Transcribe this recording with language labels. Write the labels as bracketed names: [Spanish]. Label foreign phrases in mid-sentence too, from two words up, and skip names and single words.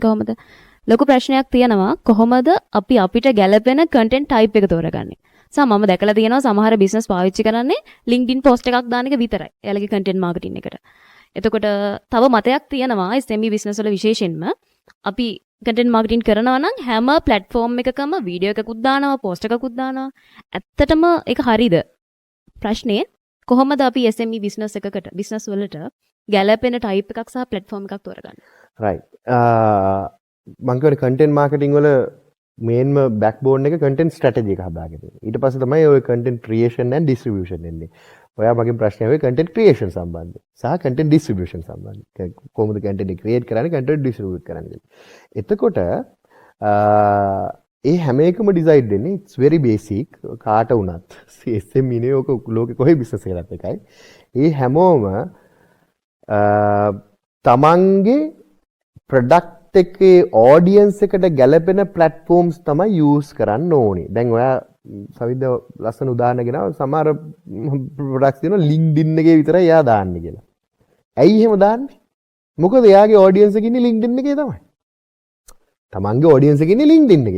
[Sinhala] කොහොමද ලොකු ප්‍රශ්නයක් තියෙනවා කොහොමද අපි අපිට ගැළපෙන [English] content type [Sinhala] එක තෝරගන්නේ මම දැකලා තියෙනවා සමහර බිස්නස් පාවිච්චි කරන්නේ LinkedIn post එකක් දාන එක විතරයි එයාලගේ [English] content marketing [Sinhala] එකට එතකොට තව මතයක් තියෙනවා SME බිස්නස් වල විශේෂයෙන්ම අපි [English] content marketing [Sinhala] කරනවා නම් හැම platform එකකම වීඩියෝ එකකුත් දානවා post එකකුත් දානවා ඇත්තටම ඒක හරියද ප්‍රශ්නේ කොහොමද අපි SME බිස්නස් එකකට බිස්නස් වලට ගැළපෙන ටයිප් එකක් සහ platform එකක් තෝරගන්නේ right මම කියන්නේ [English] content marketing [Sinhala] වල මේන්ම backbone එක [English] content strategy [Sinhala] එක හදාගෙන තියෙනවා ඊට පස්සේ තමයි ඔය [English] content creation and distribution [Sinhala] එන්නේ ඔයා මගෙන් ප්‍රශ්නය වෙයි [English] content creation [Sinhala] සම්බන්ධයෙන් සහ [English] content distribution [Sinhala] සම්බන්ධයෙන් කොහොමද [English] content create [Sinhala] කරන්නේ [English] content distribute [Sinhala] කරන්නේ එතකොට ඒ හැම එකම ඩිසයින් වෙන්නේ [English] it's very basic [Sinhala] කාට වුණත් SME නේ ඔක ලෝකෙ කොහේ බිස්නස් එකකට එකයි ඒ හැමෝම තමන්ගේ ප්‍රොඩක්ට් එකේ ඔඩියන්ස් එකට ගැලපෙන platforms තමයි use කරන්න ඕනේ දැන් ඔයා සවිද්ද ලස්සන උදාහරණ ගෙනාවා සමහර ප්‍රොඩක්ට්ස් තියෙනවා LinkedIn එකේ විතරයි එයා දාන්නේ කියලා ඇයි එහෙම දාන්නේ මොකද එයාගේ ඔඩියන්ස් එක ඉන්නේ LinkedIn එකේ තමයි තමන්ගේ ඔඩියන්ස් එක ඉන්නේ LinkedIn එකේ.